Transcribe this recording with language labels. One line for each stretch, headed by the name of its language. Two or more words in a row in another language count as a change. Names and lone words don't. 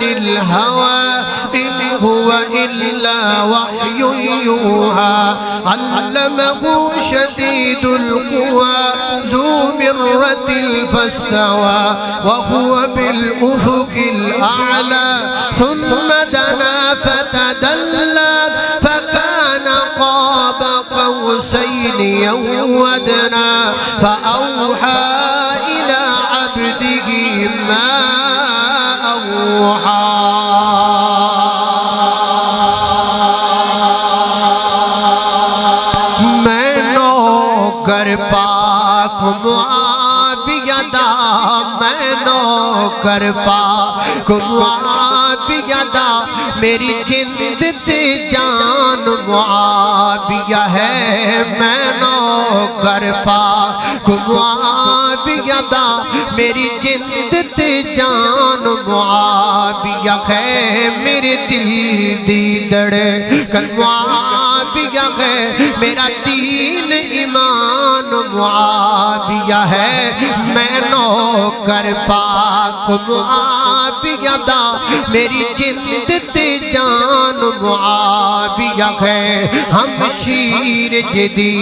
Arabic: الهوى إن هو إلا وحي يوحى علمه شديد القوى ذو مرة فاستوى وهو بالأفق الأعلى ثم دنا فتدلى فكان قاب قوسين أو أدنى فأوحى إلى عبده ما
Punjabi: أوحى میں نوکر پاک معاویہ دا میں نوکر پاک معاویہ دا میری جند تے جان معاویہ ہے میں نوکر پاک معاویہ دا میری جند تے جان معاویہ ہے میرے دل دی دھڑکن معاویہ ہے میرا دین ایمان معاویہ ہے میں نوکر پاک معاویہ دا میری جند تے جان معاویہ ہے ہم شیر جدی